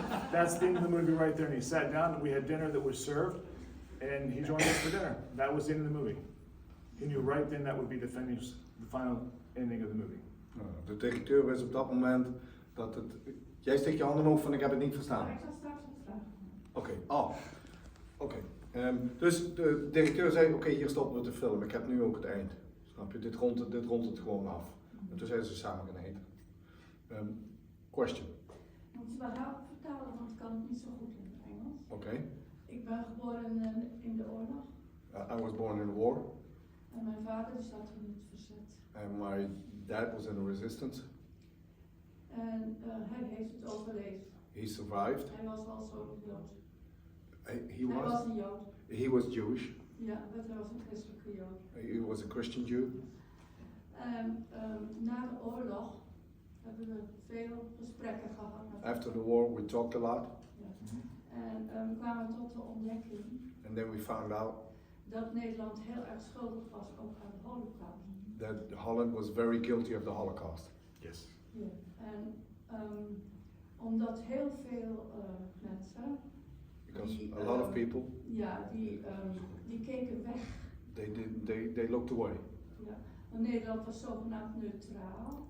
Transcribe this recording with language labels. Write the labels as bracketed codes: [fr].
[en] That's the end of the movie right there. And he sat down and we had dinner that was served and he joined us for dinner. That was the end of the movie. He knew right then that would be the final ending of the movie. [nl] De directeur was op dat moment dat het... Jij steekt je handen omhoog van ik heb het niet verstaan. Ik zal straks wat vragen. Oké, oké. Dus de directeur zei, oké, hier stoppen we de film. Ik heb nu ook het eind. Snap je? Dit rondt het gewoon af. En toen zijn ze samen gaan eten. [en] Question. [nl] Moet je wel vertalen, want ik kan het niet zo goed in het Engels. Oké. Ik ben geboren in de oorlog. [en] I was born in war. [nl] En mijn vader zat in het verzet. [en] And my dad was in the resistance. [nl] En hij heeft het overleefd. [en] He survived. [nl] Hij was wel zo'n Jood. Hij was een Jood. [en] He was Jewish. [nl] Ja, maar hij was een christelijke Jood. [en] He was a Christian Jew. [nl] En na de oorlog hebben we veel gesprekken gehad. [en] After the war we talked a lot. [nl] Ja. En we kwamen tot de ontdekking. [en] And then we found out [nl] Dat Nederland heel erg schuldig was ook aan de Holocaust. [en] that Holland was very guilty of the Holocaust. Yes. [nl] Ja. En omdat heel veel mensen, [en] Because a lot of people, [nl] ja, die keken weg. [en] they looked away. [nl] Ja. Want Nederland was zogenaamd neutraal.